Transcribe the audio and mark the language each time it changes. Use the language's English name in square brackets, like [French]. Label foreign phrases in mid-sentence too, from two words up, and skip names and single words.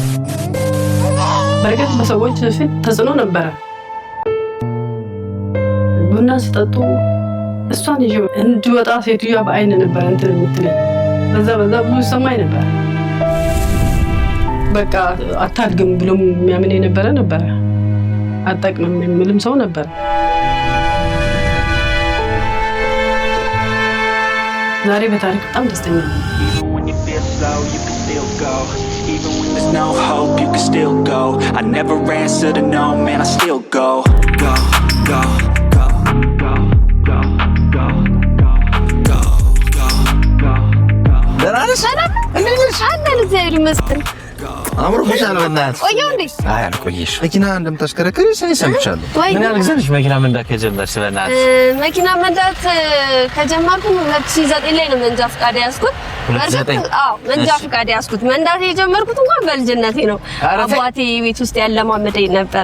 [Amharic] በርግጥ በሰዎች ፊት ተጽዕኖ ነበረ። ቡና ሲጠጡ እሷን ይዤ እንድወጣ ሴትዮዋ በአይን ነበር እንትን የምትለኝ። በዛ ብዙ ይሰማኝ ነበር። በቃ አታድግም ብሎም የሚያምን ነበረ። አጠቅምም የሚልም ሰው ነበር። ዛሬ በታሪክ በጣም ደስተኛ ነኝ። [English] Even when there's no hope, you can still go. I never answer to no, man, I still go. Go, go, go, go, go, go, go, go, go, go, go. [Amharic] ሰላም እግዚአብሔር ይመስገን። አምሮብሻል በእናትህ። ቆየሁ እንዴ? አይ አልቆየሽም። መኪና እንደምታሽከረክሪ ሰምቻለሁ። ምን ያህል ጊዜ ነሽ መኪና መንዳት ከጀመርሽ? በእናትህ መኪና መንዳት ከጀመርኩ 2009 ላይ ነው መንጃ ፈቃድ ያዝኩት። አዎ መንጃ ፈቃድ ያዝኩት። መንዳት የጀመርኩት እንኳን በልጅነቴ ነው። አባቴ ቤት ውስጥ ያለማመደኝ ነበረ።